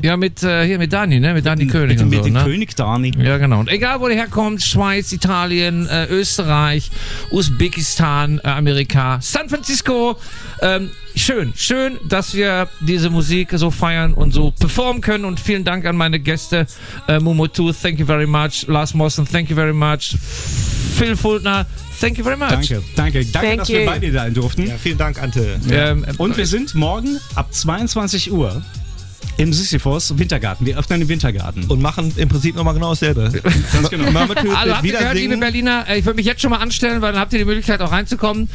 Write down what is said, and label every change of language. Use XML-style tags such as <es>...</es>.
<de>Ja, mit Dani, ne? Mit Dani König. König Dani. Ja, genau. Und egal, wo der herkommt, Schweiz, Italien, Österreich, Usbekistan, Amerika, San Francisco. Schön, dass wir diese Musik so feiern und so performen können. Und vielen Dank an meine Gäste.</de> <en>Mumutu, thank you very much. Lars Mossen, thank you very much. Phil Fultner, thank you very much.</en> <de>Danke, dass wir bei dir sein durften. Ja, vielen Dank, Ante. Ja. Und wir sind morgen ab 22 Uhr im Sisyphos Wintergarten. Wir öffnen den Wintergarten. Und machen im Prinzip nochmal genau dasselbe. Ganz genau. Alle habt ihr gehört, liebe Berliner, ich würde mich jetzt schon mal anstellen, weil dann habt ihr die Möglichkeit auch reinzukommen.</de>